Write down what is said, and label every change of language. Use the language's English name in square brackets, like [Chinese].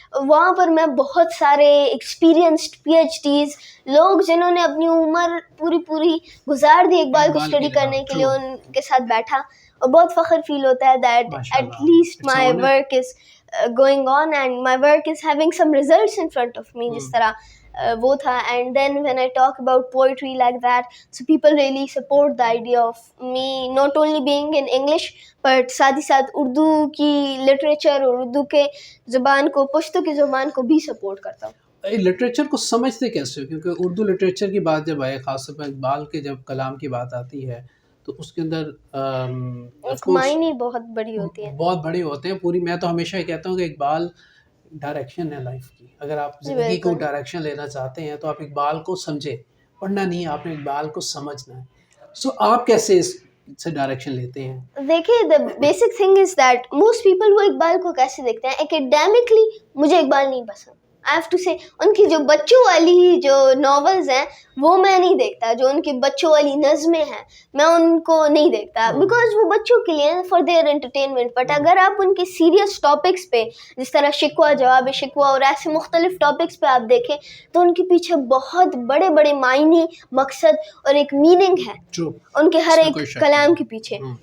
[Urdu] وہاں پر میں بہت سارے ایکسپیرینسڈ PhDs لوگ جنہوں نے اپنی عمر پوری گزار دی اقبال کو اسٹڈی کرنے کے لیے, ان کے ساتھ بیٹھا اور بہت فخر فیل ہوتا ہے [English] that at least my work is going on and my work is having some results in front of me, [Urdu] جس طرح وہ تھا. [English] And then when I talk about poetry like that, so people really support the idea of me not only being in English but [Urdu] ساتھ ہی ساتھ اردو کی literature اور اردو کے زبان کو, پشتو کی زبان کو بھی سپورٹ کرتا ہوں. لٹریچر کو سمجھتے کیسے ہو؟ کیونکہ اردو لٹریچر کی بات جب آئے, خاص طور پر اقبال کے جب کلام کی بات آتی ہے تو اس کے اندر ایک معنی بہت بڑی ہوتی ہے, بہت بڑے ہوتے ہیں. پوری میں تو ہمیشہ کہتا ہوں کہ اقبال ڈائریکشن ہے لائف کی. اگر آپ زندگی کو ڈائریکشن لینا چاہتے ہیں تو آپ اقبال کو سمجھیں, پڑھنا نہیں, آپ نے اقبال کو سمجھنا ہے. سو آپ کیسے اس سے ڈائریکشن لیتے ہیں؟ دیکھیے [English] the basic thing is that most people [Urdu] وہ اقبال کو کیسے دیکھتے ہیں. [English] academically [Urdu] مجھے اقبال نہیں پسند, [English] I have to say. [Urdu] ان کی جو بچوں والی جو ناولز ہیں وہ میں نہیں دیکھتا, جو ان کی بچوں والی نظمیں ہیں میں ان کو نہیں دیکھتا, بیکاز وہ بچوں کے لیے [English] For their entertainment. [Urdu] بٹ اگر آپ ان کے سیریس ٹاپکس پہ, جس طرح شکوہ جواب شکوہ اور ایسے مختلف ٹاپکس پہ آپ دیکھیں تو ان کے پیچھے بہت بڑے بڑے معنی, مقصد اور ایک میننگ ہے ان کے ہر ایک کلام کے پیچھے.